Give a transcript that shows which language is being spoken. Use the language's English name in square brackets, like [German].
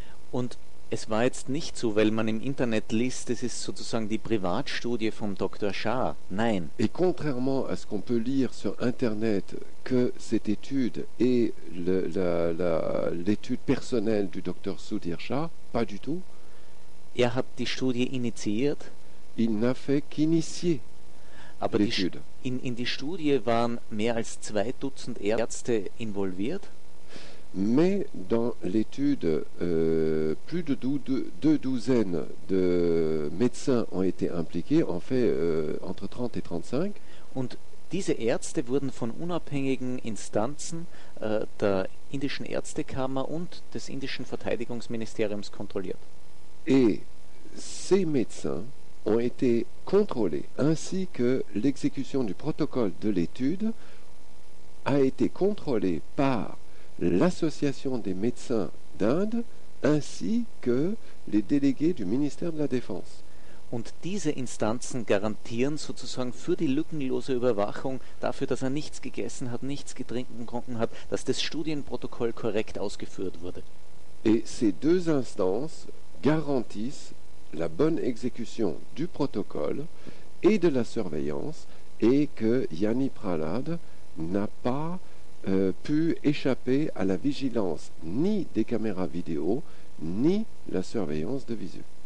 [German] Und es war jetzt nicht so, weil man im Internet liest, das ist sozusagen die Privatstudie vom Dr. Shah. Nein. [French] Et contrairement à ce qu'on peut lire sur Internet, que cette étude est l'étude personnelle du Dr. Sudhir Shah, pas du tout. [German] Er hat die Studie initiiert. [French] Il n'a fait qu'initier. [German] Aber in die Studie waren mehr als 2 Dutzend Ärzte involviert. [French] Mais dans l'étude, plus de 2 douzaines de médecins ont été impliqués, en fait entre 30 et 35. [German] Und diese Ärzte wurden von unabhängigen Instanzen der indischen Ärztekammer und des indischen Verteidigungsministeriums kontrolliert. [French] Et ces médecins ont été contrôlés, ainsi que l'exécution du protocole de l'étude a été contrôlée par l'Association des médecins d'Inde ainsi que les délégués du ministère de la Défense. [German] Und diese Instanzen garantieren sozusagen für die lückenlose Überwachung, dafür, dass er nichts gegessen hat, nichts getrunken hat, dass das Studienprotokoll korrekt ausgeführt wurde. [French] Et ces deux instances garantissent la bonne exécution du protocole et de la surveillance, et que Yani Prahlad n'a pas pu échapper à la vigilance ni des caméras vidéo ni la surveillance de visu.